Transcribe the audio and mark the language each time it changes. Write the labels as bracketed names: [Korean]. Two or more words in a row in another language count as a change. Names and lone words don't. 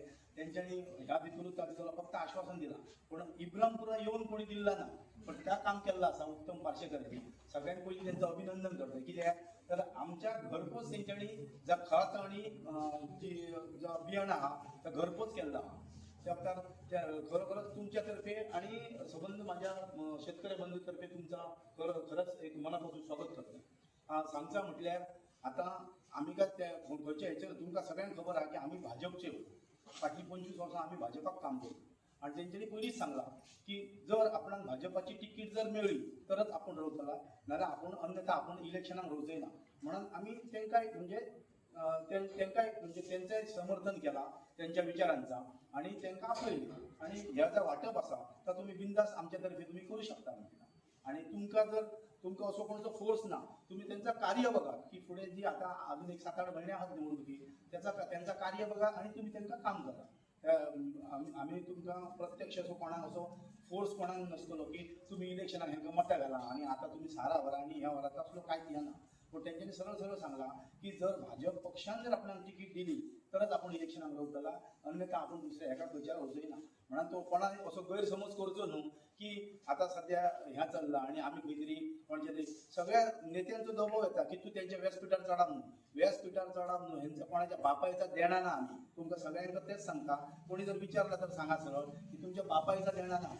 [Konkani] तेंच्यांनी ह्या भितरूच तातूंतलो फक्त आश्वासन दिलां, पूण इब्राहिमपुरा येवन कोणी दिल्ला ना. पण त्या काम केल्लें आसा उत्तम पार्सेकरांनी. सगळ्यांत पयलीं तेंचो अभिनंदन करता. कित्याक तर आमच्या घरपोच तेंच्यांनी जो खत आनी जो बियाणं आहा तो घरपोच केल्लो आहा. [Marathi] त्या खरोखरच तुमच्या तर्फे आणि संबंध माझ्या शेतकरी बंधू तर्फे तुमचा खरंच एक मनापासून स्वागत करता. [Konkani] सांगचा म्हटल्यार आतां आमी काय त्या खंयच्या हेचेर तुमकां सगळ्यांक खबर आहा की आमी भाजपचे फाटलीं 25 वर्सां आमी भाजपाक काम करता. आणि तेंच्यांनी पयलींच सांगलां की जर आपणाक भाजपाची तिकीट जर मेळ्ळी तरच आपण रोवतला, नाल्यार आपण अन्यथा आपण इलेक्शनाक रोवचंय ना. म्हणून आमी तेंकाय म्हणजे तेंचें समर्थन केलां तेंच्या विचारांचा आणि तेंकां आपयलें. आणि ह्या जो वांटप आसा तो तुमी बिंदास आमच्या तर्फे तुमी करूं शकता. आणि तुमकां असो कोणचो फोर्स ना. [Marathi] तुम्ही त्यांचं कार्य बघा की पुढे जी आता अजून एक 7-8 महिने आहात निवडणुकी त्यांचं कार्य बघा आणि तुम्ही त्यांचं काम करा. [Konkani] आम्ही तुमकां प्रत्यक्ष असो कोणाक असो फोर्स कोणाक नसतलो की तुम्ही इलेक्शनाक हेंकां मतां घाला आणि आता तुम्ही सारा व्हरा आणि ह्या व्हरा तसलो कांयच येना. पण तेंच्यांनी सरळ सांगला की जर भाजप पक्षान जर आपल्याला तिकीट दिली तरच आपण इलेक्शनाक रोवतला, अन्यथा आपण दुसऱ्या एका खंयच्यार वचूय ना. म्हणून तो कोणाक असो गैरसमज करचो न्हू की आता सध्या ह्या चल्ला आणि आम्ही खंय तरी कोणच्या तरी सगळ्या नेत्यांचो दबाव येता की तूं तेंच्या व्यासपिठार चडाप न्हू, व्यासपिठार चडाप न्हू. हेंचा कोणाच्या बापायचा देणा ना. आमी तुमकां सगळ्यांक तेच सांगता. कोणी जर विचारला तर सांगा सरळ की तुमच्या बापायचा देणा ना.